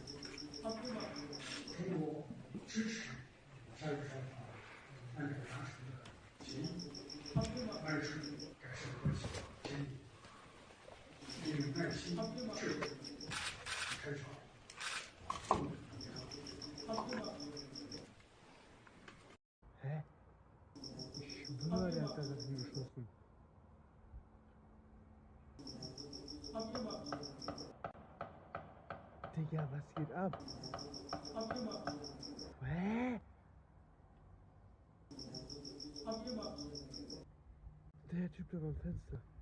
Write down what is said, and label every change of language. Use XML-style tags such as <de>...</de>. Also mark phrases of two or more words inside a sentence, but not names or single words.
<zh>中国支持下与双方按照达成的协议，迈出改善关系的前提，并用耐心、智慧开创共同的未来。</zh> <de>Digga, was geht ab? Hä? Der Typ da beim Fenster.</de>